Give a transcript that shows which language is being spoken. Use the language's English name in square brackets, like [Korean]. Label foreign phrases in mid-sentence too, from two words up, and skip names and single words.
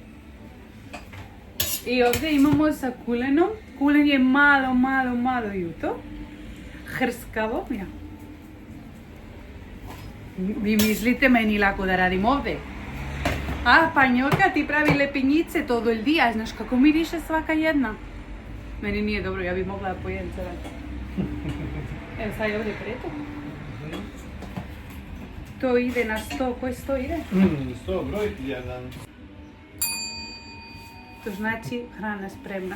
[Serbian] I ovdje imamo sa kulenom. Kulen je malo juto. Hrskavo, ja. Vi mislite meni lako da radim ovdje? Panjolka ti pravi lepinjice [Spanish] todo el día, [Serbian] znaš kako miriše svaka jedna. Meni nije dobro, ja bi mogla da pojedem sada. Evo sad je ovdje preto. To ide na 100, koji 100 ide? 100, broj 1. To znači hrana spremna.